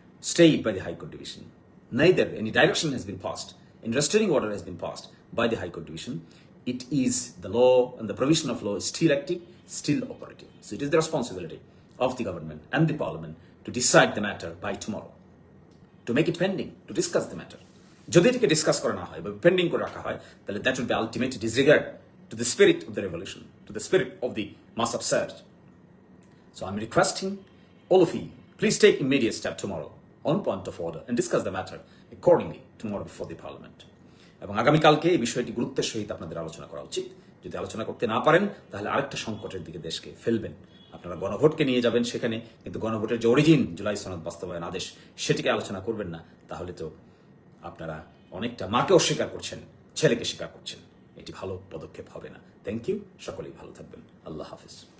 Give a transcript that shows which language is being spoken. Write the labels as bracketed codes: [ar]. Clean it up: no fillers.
[en] stayed by the High Court Division. Neither any direction has been passed, any restraining order has been passed by the High Court Division. It is the law and the provision of law is still active, still operative. So it is the responsibility of the government and the parliament to decide the matter by tomorrow, to make it pending, to discuss the matter. [bn] যদি এটাকে discuss করা না হয় বা pending করে রাখা হয় তাহলে [en] That will be ultimate disregard to the spirit of the revolution, to the spirit of the mass upsurge. So I'm requesting all of you, please take immediate step tomorrow on point of order and discuss the matter accordingly tomorrow before the parliament. [bn] এবং আগামীকালকে এই বিষয়টি গুরুত্বের সহিত আপনাদের আলোচনা করা উচিত. যদি আলোচনা করতে না পারেন তাহলে আরেকটা সংকটের দিকে দেশকে ফেলবেন. আপনারা গণভোটকে নিয়ে যাবেন সেখানে, কিন্তু গণভোটের যে অরিজিন জুলাই সনদ বাস্তবায়ন আদেশ সেটিকে আলোচনা করবেন না, তাহলে তো আপনারা অনেকটা মাকে অস্বীকার করছেন, ছেলেকে স্বীকার করছেন. এটি ভালো পদক্ষেপ হবে না. [en] thank you, [bn] সকলেই ভালো থাকবেন. আল্লাহ হাফিজ.